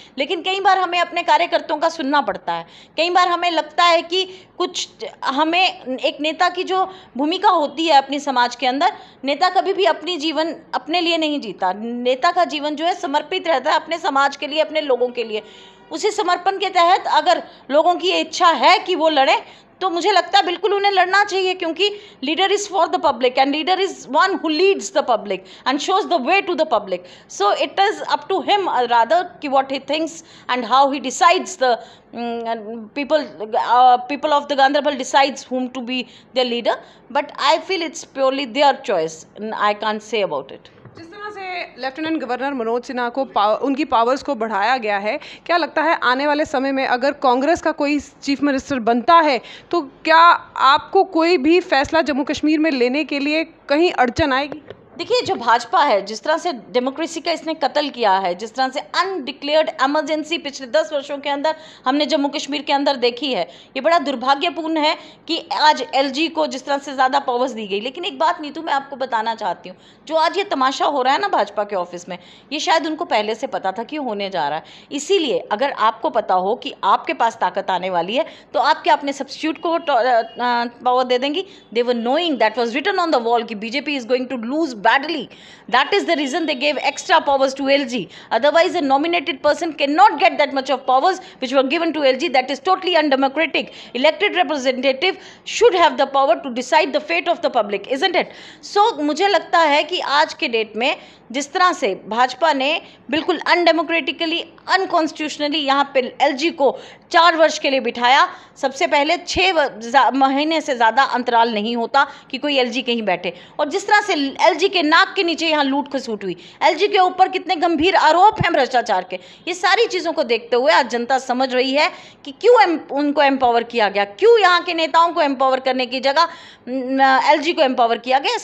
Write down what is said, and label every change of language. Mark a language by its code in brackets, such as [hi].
[hi] लेकिन कई बार हमें अपने कार्यकर्ताओं का सुनना पड़ता है, कई बार हमें लगता है कि कुछ हमें एक नेता की जो भूमिका होती है अपनी समाज के अंदर, नेता कभी भी अपनी जीवन अपने लिए नहीं जीता, नेता का जीवन जो है समर्पित रहता है अपने समाज के लिए, अपने लोगों के लिए। उसी समर्पण के तहत अगर लोगों की इच्छा है कि वो लड़ें, तो मुझे लगता है बिल्कुल उन्हें लड़ना चाहिए, क्योंकि [en] Leader is for the public and leader is one who leads the public and shows the way to the public. So it is up to him rather कि what he thinks and how he decides the people of the Ganderbal decides whom to be their leader. But I feel it's purely their choice and I can't say about it. [hi] जिस तरह से lieutenant governor Manoj Sinha को उनकी powers को बढ़ाया गया है, क्या लगता है आने वाले समय में अगर कांग्रेस का कोई चीफ मिनिस्टर बनता है तो क्या आपको कोई भी फैसला जम्मू कश्मीर में लेने के लिए कहीं अड़चन आएगी? देखिए, जो भाजपा है, जिस तरह से डेमोक्रेसी का इसने कत्ल किया है, जिस तरह से अनडिक्लेयर्ड एमरजेंसी पिछले 10 वर्षों के अंदर हमने जम्मू कश्मीर के अंदर देखी है, ये बड़ा दुर्भाग्यपूर्ण है कि आज एलजी को जिस तरह से ज़्यादा पावर्स दी गई। लेकिन एक बात नीतू मैं आपको बताना चाहती हूँ, जो आज ये तमाशा हो रहा है ना भाजपा के ऑफिस में, ये शायद उनको पहले से पता था कि होने जा रहा है। इसीलिए अगर आपको पता हो कि आपके पास ताकत आने वाली है, तो आप क्या अपने सब्स्टिट्यूट को पावर दे देंगी? [en] They were knowing, that was written on the wall कि BJP is going to lose badly. That is the reason they gave extra powers to LG. Otherwise, a nominated person cannot get that much of powers which were given to LG. That is totally undemocratic. Elected representative should have the power to decide the fate of the public, isn't it? [hi] So, मुझे लगता है कि आज के date में जिस तरह से भाजपा ने बिल्कुल अनडेमोक्रेटिकली, अनकॉन्स्टिट्यूशनली यहाँ पे एलजी को 4 वर्ष के लिए बिठाया, सबसे पहले 6 महीने से ज़्यादा अंतराल नहीं होता कि कोई एलजी कहीं बैठे। और जिस तरह से एलजी के नाक के नीचे यहाँ लूट खसूट हुई, एलजी के ऊपर कितने गंभीर आरोप हैं भ्रष्टाचार के, ये सारी चीज़ों को देखते हुए आज जनता समझ रही है कि क्यों उनको एम्पावर किया गया, क्यों यहाँ के नेताओं को एम्पावर करने की जगह एलजी को एम्पावर किया गया।